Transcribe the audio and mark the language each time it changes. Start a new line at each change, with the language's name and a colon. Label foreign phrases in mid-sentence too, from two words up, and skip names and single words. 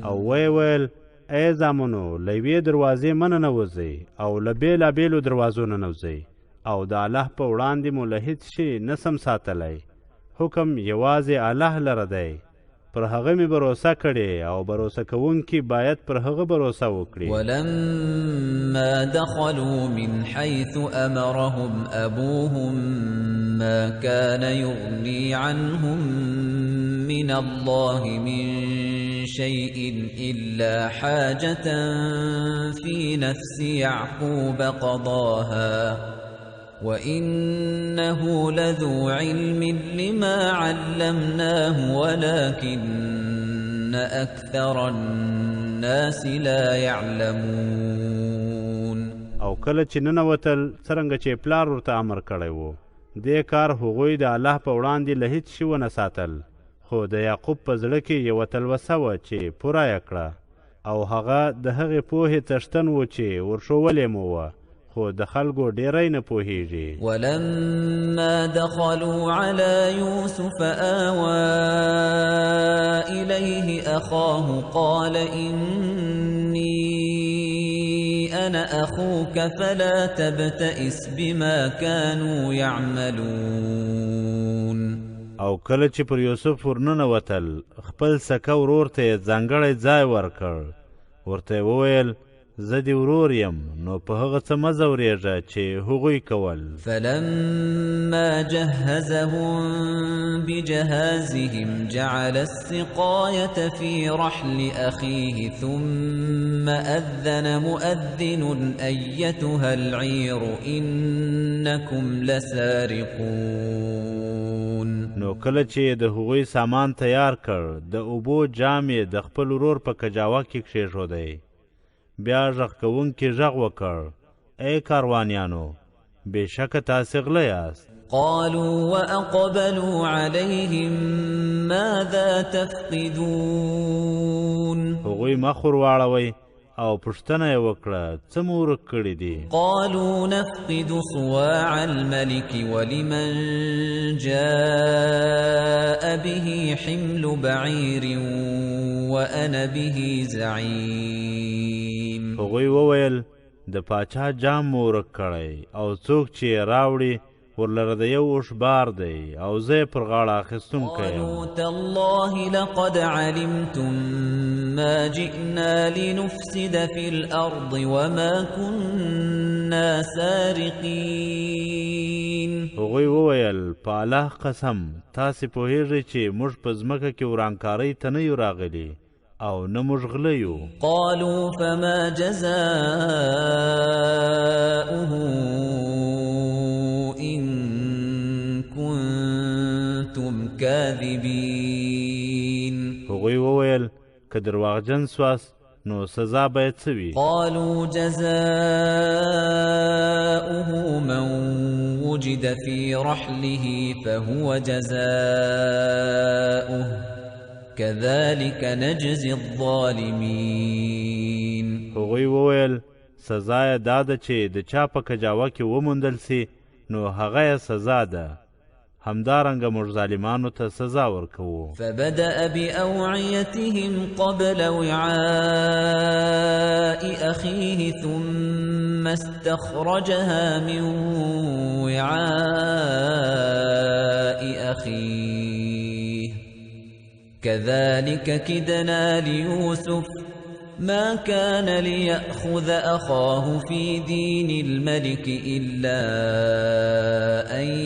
Pashto: او ویل ای زامنو له یوې دروازې منه نوځئ او له بېلابېلو دروازو ننوځئ او د الله په وړاندې مو له هېڅ شي نسم ساتلی. حکم یوازې الله لره دی پر هغه می بروسه کړي او بروسه کوونکي باید پر هغه بروسه وکړي.
Arabic: ولما دخلوا من حيث أمرهم أبوهم ما كان يغني عنهم من الله من شيء إلا حاجة في نفس يعقوب قضاها وإنه لذو علم لما علمناه ولكن أكثر الناس لا يعلمون.
Pashto: او کله چې ننوتل څرنګه چې پلار ورته امر کړی و دې کار هغوی د الله په وړاندې له هېڅ شي ونه ساتل خو د یعقوب په زړه کې یوه تلوسه وه چې پوره یې کړه او هغه د هغې پوهې څښتن و چې ورښولې مو وه خو د خلکو ډیری نه پوهیږي.
Arabic: ولما دخلوا على يوسف آوى إليه أخاه قال إني أنا أخوك فلا تبتئس بما كانوا يعملون.
Pashto: او کله چې پر یوسف ورننوتل خپل سکه ورور ته یې ځانګړی ځای ورکړ ورته یې وویل زه دې ورور یم نو په هغه څه مه ځورېږه چې هغوی کول.
Arabic: فلما جهزهم بجهازهم جعل السقاية في رحل أخيه ثم أذن مؤذن أيتها العير إنكم لسارقون.
Pashto: نو کله چې د هغوی سامان تیار کړ د اوبو جام یې د خپل ورور په کجاوه کې کښېښودی. بیا غږ کوونکي غږ وکړ ای کاروانیانو بېشکه تاسې غله یاست.
Arabic: قالوا وأقبلوا عليهم ماذا تفقدون.
Pashto: هغوی مخ ور واړوئ او پوښتنه یې وکړه څه مو ورک کړي دي.
Arabic: قالوا نفقد صواع الملك ولمن جاء به حمل بعير وأنا به زعيم.
Pashto: هغوی وویل د پاچا جام مو ورک کړی او څوک چې یې راوړي ورلره د یو اوښ بار دی او زه یې پر غاړه اخیستونکی یم.
Arabic: قالوا تالله لقد علمتم ما جئنا لنفسد في الأرض وما كنا سارقين.
Pashto: هغوی وویل په الله قسم تاسې پوهیږئ چې موږ په ځمکه کې ورانکارۍ ته نه یو راغلي او نه موږ غله یو.
Arabic: قالوا فما جزاؤه إن كنتم كاذبين.
Pashto: هغوی وویل که درواغجن سواست نو سزا باید څه وي.
Arabic: قالوا جزاؤه من وجد في رحله فهو جزاؤه كذلك نجزي الظالمين.
Pashto: هغوی وویل سزا یې دا ده چې د چا په کجاوه کې وموندل سي نو هغه یې سزا ده. همدارنګه موږ ظالمانو ته سزا ورکوو.
Arabic: فبدأ بأوعيتهم قبل وعاء أخيه ثم استخرجها من وعاء أخيه كذلك كدنا ليوسف ما كان ليأخذ أخاه في دين الملك إلا أن